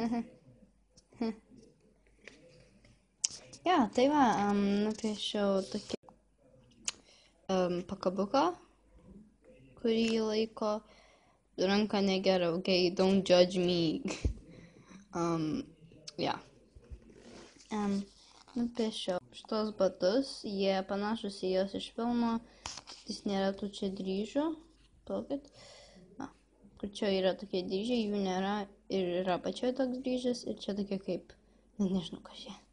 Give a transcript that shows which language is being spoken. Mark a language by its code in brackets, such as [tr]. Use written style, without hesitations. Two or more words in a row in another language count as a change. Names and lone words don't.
[lt] Tai va, nupiešiau tokį pakabuką, kurį laiko ranką negera, [en] don't judge me. [lt] Nupiešiau šitos batus, jie panašus į jos iš filmo, jis nėra tų čia dryžių, palaukit. Kur čia yra tokie dryžiai, jų nėra, ir yra pačioje toks dryžis, ir čia tokie kaip, nežinau ką čia.